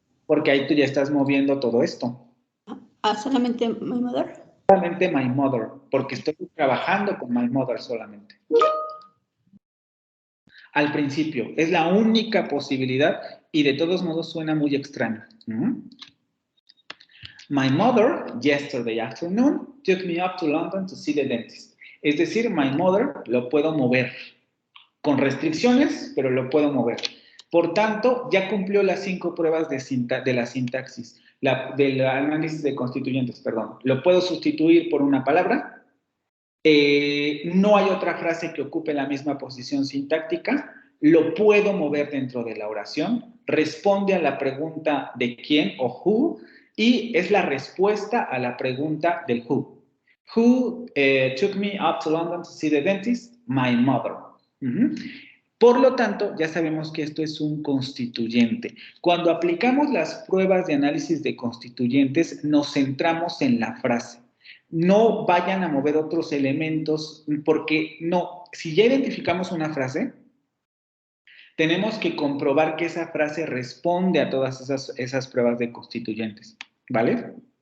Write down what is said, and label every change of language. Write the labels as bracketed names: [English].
[Spanish] Porque ahí tú ya estás moviendo todo esto. ¿Solamente [English] my mother? [Spanish] Solamente [English] my mother, [Spanish] porque estoy trabajando con my mother solamente. Al principio, es la única posibilidad y de todos modos suena muy extraño. [English] My mother, yesterday afternoon, took me up to London to see the dentist. [Spanish] Es decir, [English] my mother [Spanish] lo puedo mover. Con restricciones, pero lo puedo mover. Por tanto, ya cumplió las 5 pruebas de la sintaxis, del análisis de constituyentes, perdón. Lo puedo sustituir por una palabra. No hay otra frase que ocupe la misma posición sintáctica. Lo puedo mover dentro de la oración. Responde a la pregunta de quién o who. Y es la respuesta a la pregunta del who. [English] Who took me up to London to see the dentist? My mother. [Spanish] Por lo tanto, ya sabemos que esto es un constituyente. Cuando aplicamos las pruebas de análisis de constituyentes, nos centramos en la frase. No vayan a mover otros elementos, porque no, si ya identificamos una frase, tenemos que comprobar que esa frase responde a todas esas pruebas de constituyentes, ¿vale?